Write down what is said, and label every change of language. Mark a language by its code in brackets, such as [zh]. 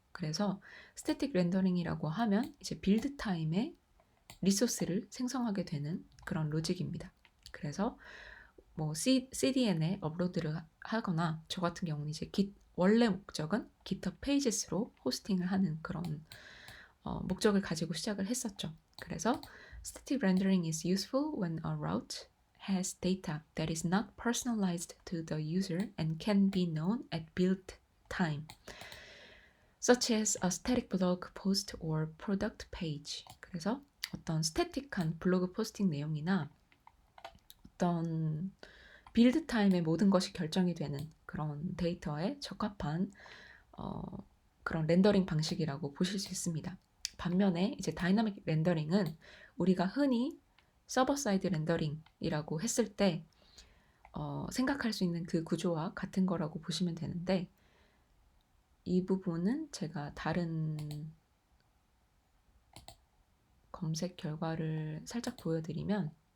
[ko] 그래서 스태틱 렌더링이라고 하면 이제 빌드 타임에 리소스를 생성하게 되는 그런 로직입니다. 그래서 뭐 CDN에 업로드를 하거나 저 같은 경우는 이제 원래 목적은 GitHub Pages로 호스팅을 하는 그런 목적을 가지고 시작을 했었죠. 그래서 [en] static rendering is useful when a route has data that is not personalized to the user and can be known at build time, such as a static blog post or product page. [ko] 그래서 어떤 스태틱한 블로그 포스팅 내용이나 어떤 빌드 타임에 모든 것이 결정이 되는 그런 데이터에 적합한 그런 렌더링 방식이라고 보실 수 있습니다. 반면에 이제 다이나믹 렌더링은 우리가 흔히 서버 사이드 렌더링이라고 했을 때 생각할 수 있는 그 구조와 같은 거라고 보시면 되는데, 이 부분은 제가 다른 검색 결과를 살짝 보여드리면